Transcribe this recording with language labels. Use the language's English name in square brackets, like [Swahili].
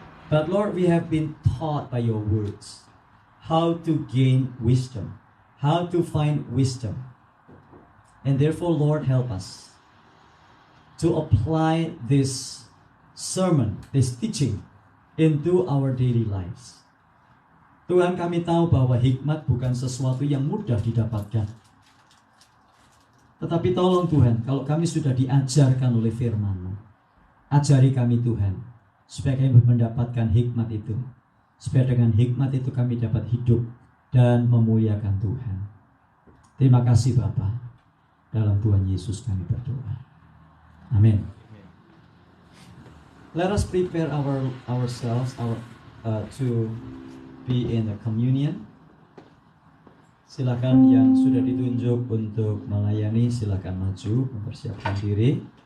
[English] But Lord, we have been taught by your words how to gain wisdom, how to find wisdom. And therefore, Lord, help us to apply this sermon, this teaching into our daily lives. [Indonesian] Tuhan, kami tahu bahwa hikmat bukan sesuatu yang mudah didapatkan. Tetapi tolong Tuhan, kalau kami sudah diajarkan oleh firman-Mu, ajari kami Tuhan, supaya kami mendapatkan hikmat itu. Supaya dengan hikmat itu kami dapat hidup dan memuliakan Tuhan. Terima kasih Bapa. Dalam Tuhan Yesus kami berdoa. Amin. [English] Let us prepare ourselves to be in the communion. [Indonesian] Silakan yang sudah ditunjuk untuk melayani, silakan maju mempersiapkan diri.